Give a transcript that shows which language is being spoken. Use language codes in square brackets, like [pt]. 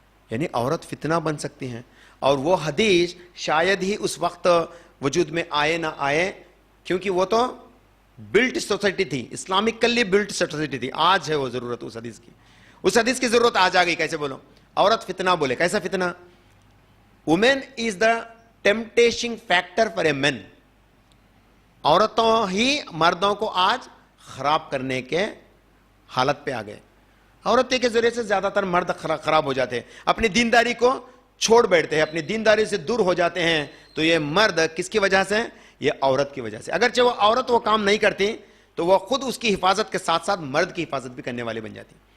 [ur] یعنی عورت فتنہ بن سکتی ہیں، اور وہ حدیث شاید ہی اس وقت وجود میں آئے نہ آئے، کیونکہ وہ تو [en] built society [ur] تھی، [en] Islamically built society [ur] تھی. آج ہے وہ ضرورت اس حدیث کی، اس حدیث کی ضرورت آج آ گئی. کیسے بولو؟ عورت فتنہ بولے. کیسا فتنہ؟ [en] Woman is the temptation factor for a man. [ur] عورتوں ہی مردوں کو آج خراب کرنے کے حالت پہ آ گئے. عورتیں کے ذریعے سے زیادہ تر مرد خراب ہو جاتے ہیں، اپنی دینداری کو چھوڑ بیٹھتے ہیں، اپنی دینداری سے دور ہو جاتے ہیں. تو یہ مرد کس کی وجہ سے؟ یہ عورت کی وجہ سے. اگرچہ وہ عورت وہ کام نہیں کرتی تو وہ خود اس کی حفاظت کے ساتھ ساتھ مرد کی حفاظت بھی کرنے والے بن جاتی.